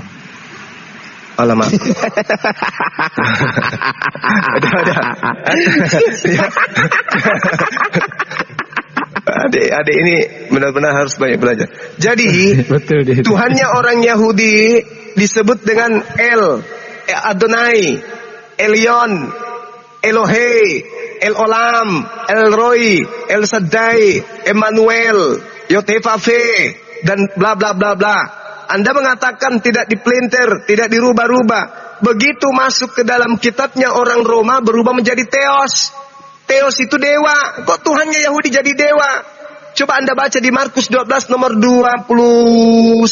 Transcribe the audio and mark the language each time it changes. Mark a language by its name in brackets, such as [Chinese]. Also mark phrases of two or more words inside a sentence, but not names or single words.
[Indonesian] Alamak. Adik ini benar-benar harus banyak belajar. Jadi betul, Tuhannya orang Yahudi disebut dengan Adonai, Elyon, Elohe, El Olam, El Roy, El Shaddai, Emmanuel, Yotefave, dan bla bla bla bla. Anda mengatakan tidak dipelintir, tidak dirubah-rubah. Begitu masuk ke dalam kitabnya orang Roma berubah menjadi Theos. Theos itu dewa. Kok Tuhannya Yahudi jadi dewa? Coba Anda baca di Markus 12 nomor 29.